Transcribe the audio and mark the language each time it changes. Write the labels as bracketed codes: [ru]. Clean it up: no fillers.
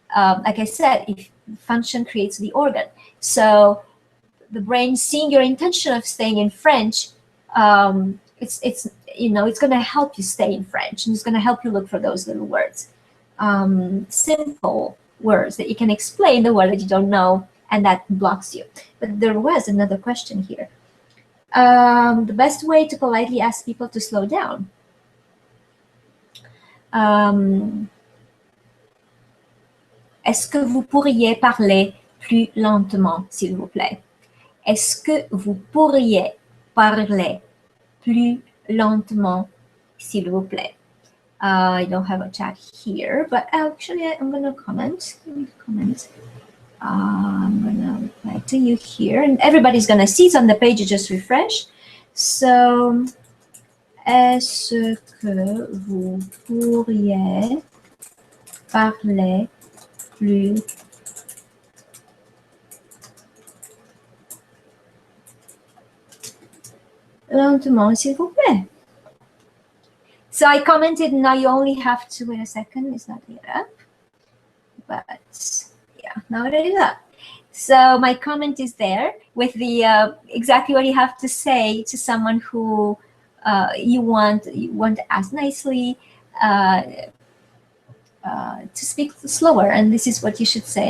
[en] Like I said, if function creates the organ, so the brain seeing your intention of staying in French, it's going to help you stay in French, and it's going to help you look for those little words, simple words that you can explain the word that you don't know, and that blocks you. But there was another question here. The best way to politely ask people to slow down. [fr] Est-ce que vous pourriez parler plus lentement, s'il vous plaît? Est-ce que vous pourriez parler plus lentement, s'il vous plaît? [en] I don't have a chat here, but actually I'm going to comment. I'm going to reply to you here, and everybody's going to see it's on the page. You just refresh. [fr] So, est-ce que vous pourriez parler plus lentement, s'il vous plaît? [en] So I commented, now you only have to, wait a second, it's not yet up, but yeah, now it is up. So my comment is there with the exactly what you have to say to someone who you want to ask nicely, to speak slower, and this is what you should say.